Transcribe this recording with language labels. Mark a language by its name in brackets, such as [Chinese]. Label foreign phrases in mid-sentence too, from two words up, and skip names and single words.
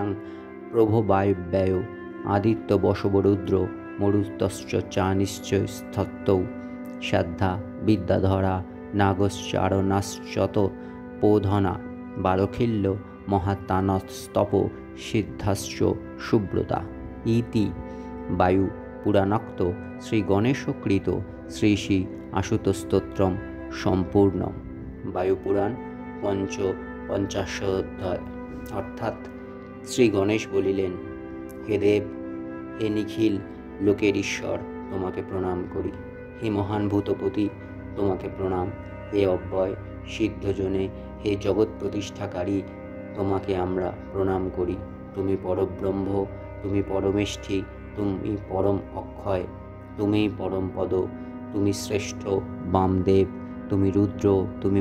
[Sanskrit] प्रभो वायव्ययो, आदित्य वसवो रुद्रो मरुतश्च चानिश्च स्थतौ, श्रद्धा विद्याधरा नागश्चारणाश्चतो पोधना, बालखिल्यो महात्तानस्तपो सिद्धाश्च सुब्रता इति वायु पुराणोक्त श्री गणेशकृत श्री श्री आशुतोष स्तोत्रम सम्पूर्णम। वायुपुराण पंचाशोध्याय। [Bangla] অর্থাৎ শ্রী গণেশ বলিলেন, হে দেব, হে নিখিল লোকের ঈশ্বর, তোমাকে প্রণাম করি। হে মহান ভূতপতি, তোমাকে প্রণাম। হে অব্যয় সিদ্ধজনে, হে জগৎ প্রতিষ্ঠাকারী, তোমাকে আমরা প্রণাম করি। তুমি পরব্রহ্ম, তুমি পরমেষ্ঠী, তুমি পরম অক্ষয়, তুমি পরম পদ, তুমি শ্রেষ্ঠ বামদেব, তুমি রুদ্র, তুমি